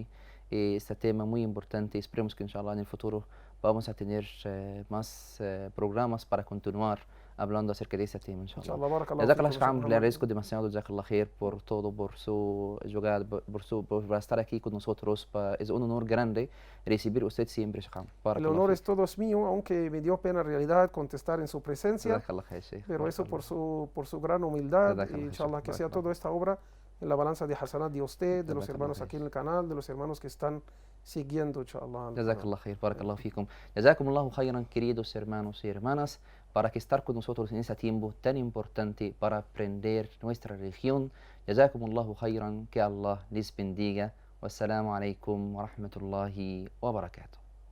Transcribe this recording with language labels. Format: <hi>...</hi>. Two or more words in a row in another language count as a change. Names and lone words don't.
<es>Este tema muy importante. Esperemos que inshallah en el futuro vamos a tener más programas para continuar hablando acerca de este tema, inshallah.</es> <ar>جزاك الله، شيخ عمرو,</ar> <es>le agradezco demasiado,</es> <ar>جزاك الله خير,</ar> <es>por todo, por su llegada, por estar aquí con nosotros. Es un honor grande recibir usted siempre, Sheikh Amr. El honor es todo mío, aunque me dio pena en realidad contestar en su presencia.</es> <ar>جزاك الله خير، شيخ.</ar> <es>Pero eso por su gran humildad, y inshallah que sea toda esta obra en la balanza de hasanat de usted, de los hermanos aquí en el canal, de los hermanos que están siguiendo, inshallah.</es> <ar>جزاك الله خير، بارك الله فيكم. جزاكم الله خيرا,</ar> <es>queridos hermanos y hermanas, para que estar con nosotros en este tiempo tan importante para aprender nuestra religión.</es> <ar>جزاكم الله خيرا,</ar> <es>que Allah les bendiga.</es> <ar>والسلام عليكم ورحمة الله وبركاته.</ar>